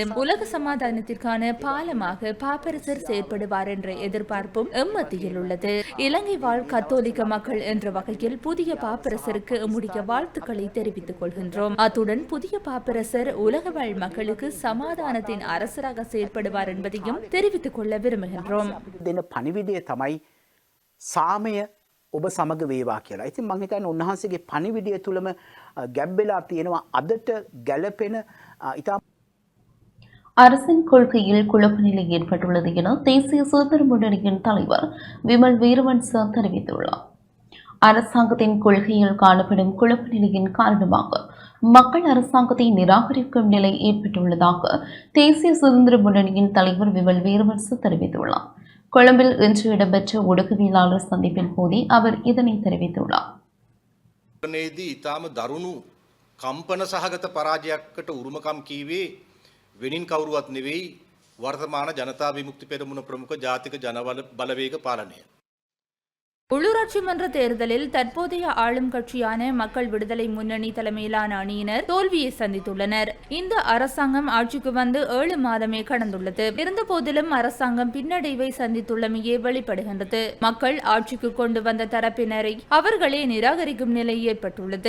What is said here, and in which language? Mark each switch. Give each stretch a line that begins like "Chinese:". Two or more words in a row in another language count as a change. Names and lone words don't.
Tamil: உலக சமாதானத்திற்கான பாலமாக பாப்பரசர் செயற்படுவார் என்ற எதிர்பார்ப்பும் எம்மத்தியில் உள்ளது. இலங்கை வாழ் கத்தோலிக்க மக்கள் என்ற வகையில் புதிய பாப்பரசருக்கு எம்முடைய வாழ்த்துக்களை தெரிவித்துக் கொள்கின்றோம். அத்துடன் புதிய பாப்பரசர் உலக வாழ் மக்களுக்கு சமாதானத்தின் அரசராக செயற்படுவார் என்பதையும் தெரிவித்துக் கொள்ள விரும்புகின்றோம்.
Sinhala: පණිවිඩය තමයි සාමය ඔබ සමග වේවා කියලා. ඉතින් මම හිතන්නේ උන්වහන්සේගේ පණිවිඩය තුලම ගැබ්බෙලා තියෙනවා අදට ගැළපෙන ඉතා
Tamil: அரசின் கொள்கையில் குழப்ப நிலை ஏற்பட்டுள்ளது என தேசிய சுதந்திர முன்னணியின் தலைவர் விமல் வீரவன்ச தெரிவித்துள்ளார். அரசாங்கத்தின் கொள்கையில் காணப்படும் குழப்ப நிலையின் காரணமாக மக்கள் அரசாங்கத்தை நிராகரிக்கும் நிலை ஏற்பட்டுள்ளதாக தேசிய சுதந்திர முன்னணியின் தலைவர் விமல் வீரவன்ச தெரிவித்துள்ளார். கொழும்பில் இன்று இடம்பெற்ற ஊடகவியலாளர் சந்திப்பின் போதே அவர் இதனை தெரிவித்துள்ளார்.
Sinhala: ඉතාම දරුණු කම්පන සහගත පරාජයක්කට උරුමකම් කීවේ වෙනින් කවුරුවත් නෙවෙයි වර්තමාන ජනතා විමුක්ති පෙරමුණ ප්‍රමුඛ ජාතික ජනබලවේග පාලනය.
Tamil: உள்ளூராட்சி மன்ற தேர்தலில் தற்போதைய ஆளும் கட்சியான மக்கள் விடுதலை முன்னணி தலைமையிலான அணியினர் தோல்வியை சந்தித்துள்ளனர். இந்த அரசாங்கம் ஆட்சிக்கு வந்து 7 மாதமே கடந்துள்ளது. இருந்தபோதிலும் அரசாங்கம் பின்னடைவை சந்தித்துள்ளமையே வெளிப்படுகின்றது. மக்கள் ஆட்சிக்கு கொண்டு வந்த தரப்பினரை அவர்களே நிராகரிக்கும் நிலை ஏற்பட்டுள்ளது.